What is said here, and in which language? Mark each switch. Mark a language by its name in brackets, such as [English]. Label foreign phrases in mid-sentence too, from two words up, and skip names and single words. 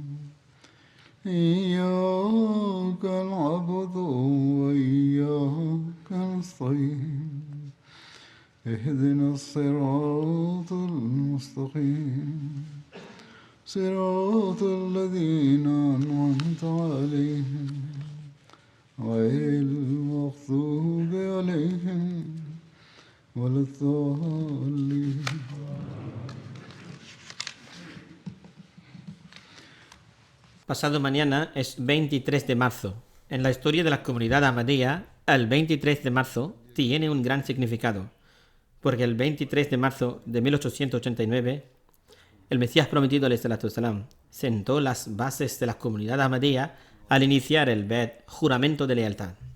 [Arabic] إياك نعبد وإياك نستعين اهدنا الصراط المستقيم صراط الذين أنعمت عليهم غير المغضوب عليهم ولا الضالين. [Spanish] Pasado mañana es 23 de marzo. En la historia de la comunidad Ahmadía, el 23 de marzo tiene un gran significado, porque el 23 de marzo de 1889, el Mesías prometido ﷺ sentó las bases de la comunidad Ahmadía al iniciar el Bet, juramento de lealtad.